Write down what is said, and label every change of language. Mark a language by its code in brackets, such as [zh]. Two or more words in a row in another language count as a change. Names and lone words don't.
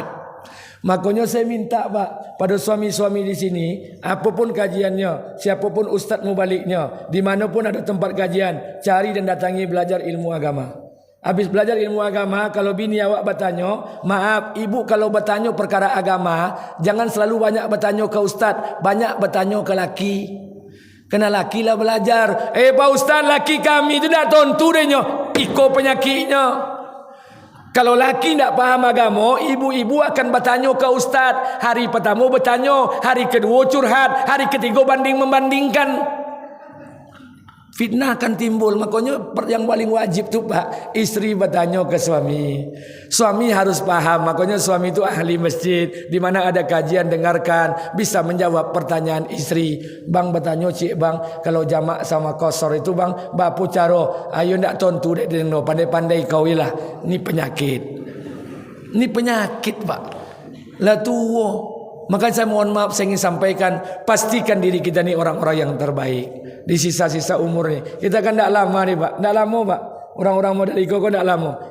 [id] Makanya saya minta, Pak, pada suami-suami di sini, apapun kajiannya, siapapun ustaz mubaliknya, dimanapun ada tempat kajian, cari dan datangi belajar ilmu agama. Habis belajar ilmu agama, kalau bini awak bertanya, maaf ibu kalau bertanya perkara agama, jangan selalu banyak bertanya ke ustaz, banyak bertanya ke laki. Kena laki lah belajar. [min] Pak ustaz, laki kami tu tak tontu denyo, iko penyakitnya. [id] Kalau laki tak paham agama, ibu-ibu akan bertanya ke ustaz. Hari pertama bertanya, hari kedua curhat, hari ketiga membandingkan. Fitnah akan timbul. Makanya yang paling wajib tu Pak, isteri bertanya ke suami. Suami harus paham. Makanya suami itu ahli masjid, di mana ada kajian dengarkan, bisa menjawab pertanyaan isteri. [min] Bang bertanya, cik bang, kalau jamak sama kosor itu bang, bapu caro, ayo ndak tontu dek deno, pandai-pandai kau ilah. [id] Ini penyakit. Ini penyakit Pak. Lah tua. Maka saya mohon maaf, saya ingin sampaikan, pastikan diri kita ni orang-orang yang terbaik di sisa-sisa umur ni. Kita kan tak lama ni Pak, tak lama Pak. Orang-orang model iko kok tak lama.